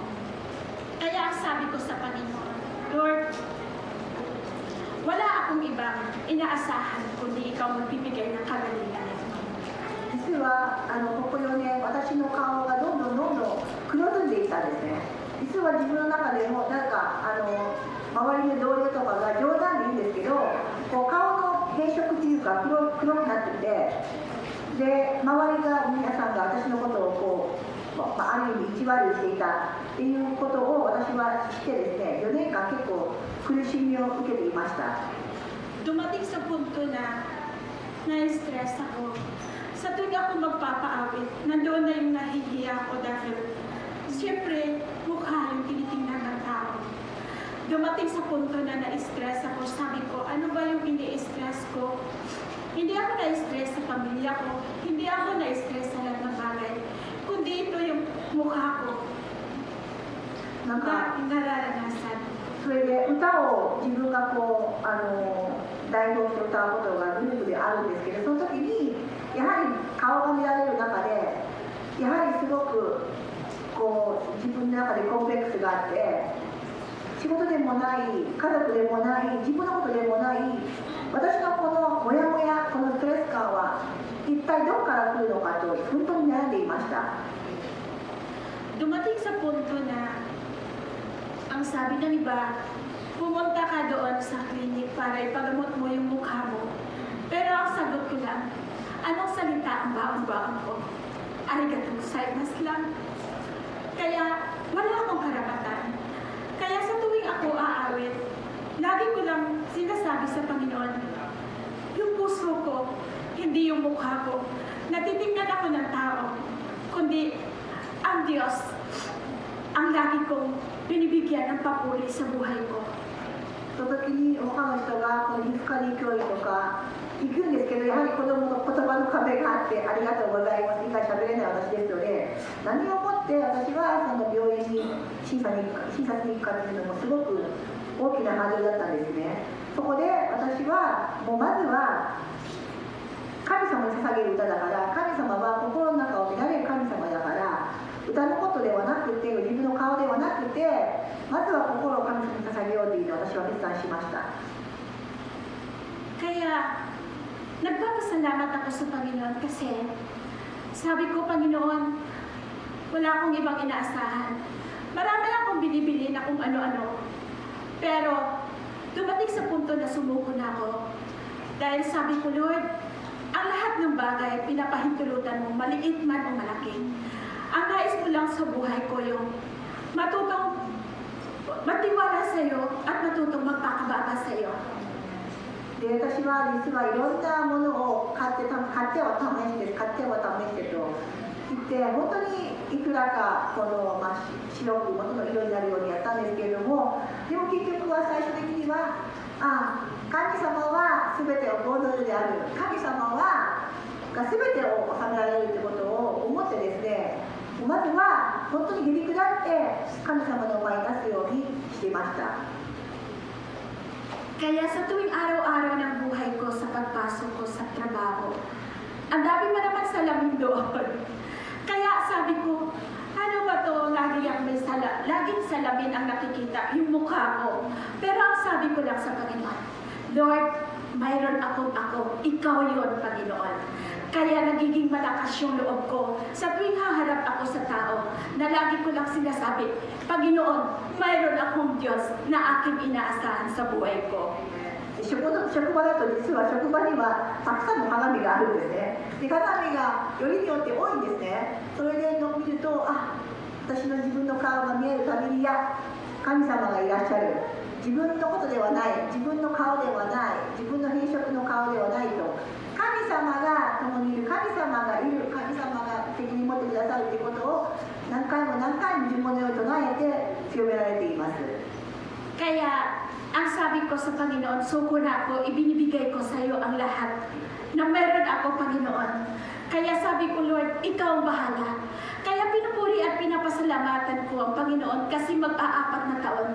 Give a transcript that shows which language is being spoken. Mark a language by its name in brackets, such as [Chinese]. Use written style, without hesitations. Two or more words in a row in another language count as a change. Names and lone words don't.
[Filipino] Kaya ang sabi ko sa Panginoon, Lord, wala akong ibang inaasahan kundi ikaw magbibigay ng kagalingan. [Japanese] 実はここ4年私の顔がどんどん黒ずんでいったんですね。実は自分の中でもなんか周りの同僚とかが冗談で言うんですけど、こう顔の変色というか黒くなってて、で周りが皆さんが私のことをある意味意地悪していたっていうことを私は知ってですね、4年間結構苦しみを受けていました。 [Filipino] Dumating sa punto na na-stress ako. Sa tuwing ako magpapaawit, nandoon na yung nahihiya ko dahil siyempre mukha yung tinitingnan ng tao. Dumating sa punto na na-stress ako, sabi ko, ano ba yung ini-stress ko? Hindi ako na-stress sa pamilya ko, hindi ako na-stress sa lahat ng bagay, kundi ito yung mukha ko na nararanasan. [Japanese] それで歌を自分がこう代表して歌うことがグループであるんですけど、その時にやはり顔が見られる中でやはりすごくこう自分の中でコンプレックスがあって、仕事でもない家族でもない自分のことでもない私のこのモヤモヤ、このストレス感は一体どこから来るのかと本当に悩んでいました。 [Filipino] Dumating sa punto na ang sabi ng iba, pumunta ka doon sa clinic para ipagamot mo yung mukha mo. Pero ang sagot ko lang, anong salita ang baon-baon ko? [Japanese] ありがとうございます [Filipino] lang. Kaya wala akong karapatan. Kaya sa tuwing ako aawit, lagi ko lang sinasabi sa Panginoon, yung puso ko, hindi yung mukha ko. Natitingnan ako ng tao, kundi ang Diyos ang lagi kong binibigyan ng papuri sa buhay ko. [Japanese] その時に他の人がこの皮膚科に教育とか行くんですけど、やはり子供の言葉の壁があって、ありがとうございます以外喋れない私ですので、何をもって私はその病院に診察に行くかというのもすごく大きなハードルだったんですね。そこで私はもうまずは神様に捧げる歌だから、神様は心の中を見られる神様だから、歌のことではなくて自分の顔ではなくて、まずは心を神様に捧げようというのを私は決断しました。 [Filipino] Kaya nagpapasalamat ako sa Panginoon kasi sabi ko, Panginoon, wala akong ibang inaasahan. Marami akong binibili na kung ano-ano. Pero dumating sa punto na sumuko na ako. Dahil sabi ko, Lord, ang lahat ng bagay pinapahintulutan mo, maliit man o malaki. Ang nais mo lang sa buhay ko yung matutong matiwala sa iyo at matutong magpakababa sa iyo. [Japanese] で、私は実はいろんなものを買っては試してと言って、本当にいくらかこの、白く元の色になるようにやったんですけれども、でも結局は最終的には神様は全てをご存知である、神様が全てを治められるということを思ってですね、まずは本当にへりくだって神様の前に出すようにしていました。 [Filipino] Kaya sa tuwing araw-araw ng buhay ko sa pagpasok ko sa trabaho, ang dami mo naman salamin doon. Kaya sabi ko, ano ba to? Laging salamin ang nakikita, yung mukha ko. Pero ang sabi ko lang sa Panginoon, Lord, mayroon ako, ikaw yun, Panginoon. Kaya nagiging malakas yung loob ko sa tuwing haharap ako sa tao na lagi ko lang sinasabi, Panginoon, mayroon akong Diyos na aking inaasahan sa buhay ko. [Japanese] 職場だと実は職場にはたくさんの鏡があるんですね。で、鏡がよりによって多いんですね。それで見ると、私の自分の顔が見えるたびに、神様がいらっしゃる。自分のことではない、自分の顔ではない、自分の品色の顔ではないと、神様が共にいる、神様がいる、神様が責任持ってくださるということを何回も自分のように唱えて強められています。 [Filipino] Kaya ang sabi ko sa Panginoon, suko na ako, ibinibigay ko sa iyo ang lahat na meron ako, Panginoon. Kaya sabi ko, Lord, ikaw ang bahala. Kaya pinupuri at pinapasalamatan ko ang Panginoon kasi mag-aapat na taon.